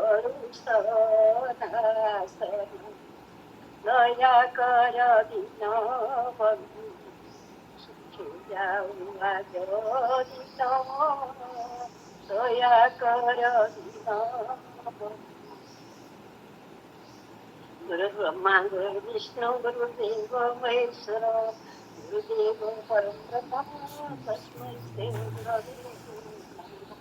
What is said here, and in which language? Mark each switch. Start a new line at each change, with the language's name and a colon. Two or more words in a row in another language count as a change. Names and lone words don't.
Bangla: করুষনাশন দয়া কর দীন বন্ধু সুখে যাও আজ দিন দয়া কর দীন বন্ধু
Sanskrit: गुरु ब्रह्मा गुरु विष्णु गुरुदेव महेश्वर गुरुदेव परम ब्रह्म तस्मै श्री गुरवे नमः।